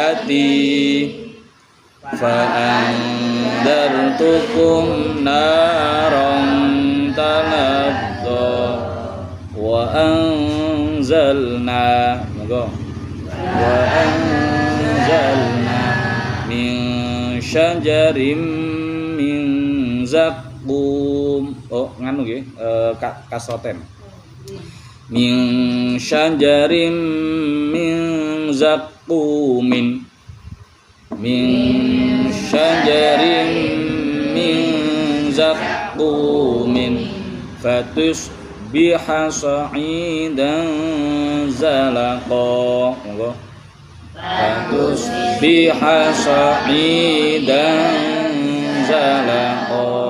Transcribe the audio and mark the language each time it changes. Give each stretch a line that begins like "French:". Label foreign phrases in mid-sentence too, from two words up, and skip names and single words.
Arabic: فأنذرتكم نارا تلظى وأنزلنا من شجر من زقوم
Javanese: nganu nggih kasroten
Arabic: من شجر من زقوم من شجر من زقوم فتصبح صعيدا زلقا فتصبح صعيدا زلقا